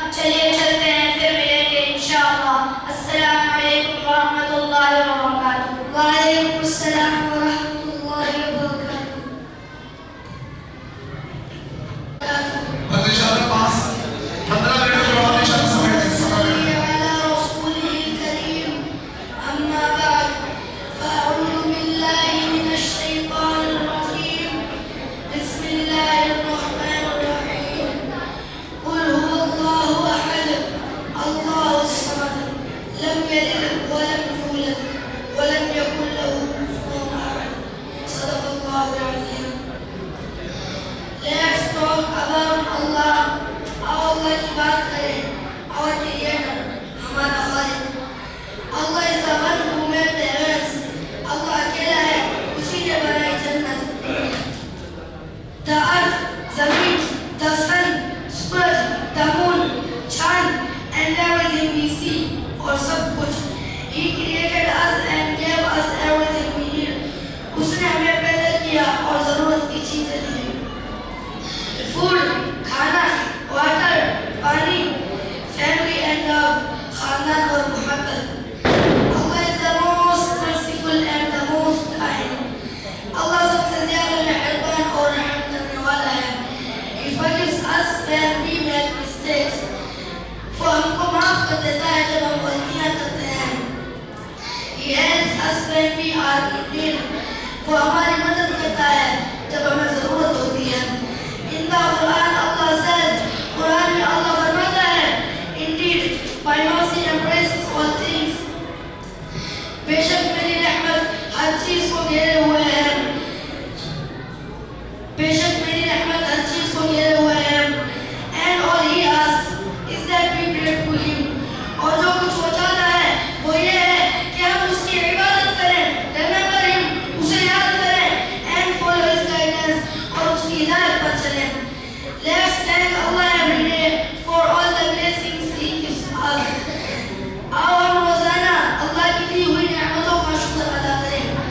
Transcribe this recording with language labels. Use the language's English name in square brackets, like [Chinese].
[Urdu] چلیے چلتے ہیں، پھر ملیں گے انشاءاللہ. السلام علیکم ورحمۃ اللہ وبرکاتہ. وعلیکم السلام ورحمۃ اللہ وبرکاتہ. انشاءاللہ 15 منٹ کے بعد انشاءاللہ سمیٹ [Arabic] على رسوله الكريم. أما بعد فأعوذ بالله من الشيطان الرجيم. بسم الله الرحمن الرحيم. قل هو الله أحد الله الصمد لم يلد ولم يولد ولم يكن له كفوا أحد. صدق الله العظيم. [English] Let's talk about Allah. [Urdu] Allah کی بات کریں. [English] Our Creator, [Urdu] ہمارا خالق. [English] Allah is the one who made the heavens. [Urdu] Allah اکیلا ہے، اسی نے بنائی جنت. [English] The earth, زمین, the sun, سورج, the moon, چاند, and everything we see, [Urdu] اور سب کچھ. [English] He created us and gave us everything we need. [Urdu] اس نے ہمیں پیدا کیا اور ضرورت کی چیزیں دی. Food, کھانا, water, پانی, [English] family and love, [Urdu] خاندان اور محبت. [English] Allah is the most merciful and the most kind. [Urdu] Allah سب سے زیادہ مہربان اور رحم کرنے والا ہے. [English] He forgives us when we make mistakes. [Urdu] وہ ہم کو معاف کر دیتا ہے جب ہم غلطیاں کرتے ہیں. [English] He helps us when we are in need. [Urdu] وہ ہماری مدد کرتا ہے جب ہمیں ضرورت ہوتی ہے. [English] In the Quran, Allah says, [Urdu] قرآن میں اللہ فرماتا ہے, [English] Indeed, my mercy embraces all things. [Urdu] بے شک میری رحمت ہر چیز کو گھیرے ہوئے ہے. بے شک میری رحمت ہر چیز کو گھیرے ہوئے ہے. [English] And all he asks is that we pray to him. [Urdu] اور جو کچھ وہ چاہتا ہے وہ یہ ہے کہ ہم اس کی عبادت کریں. [English] Remember him, [Urdu] اسے یاد کریں. [English] And follow his guidance, [Urdu] اور اس کی ہدایت پر چلیں. [English] Let's thank Allah every day for all the blessings He gives us. [Urdu] آؤ ہم روزانہ اللہ کی دی ہوئی نعمتوں کا شکر ادا کریں.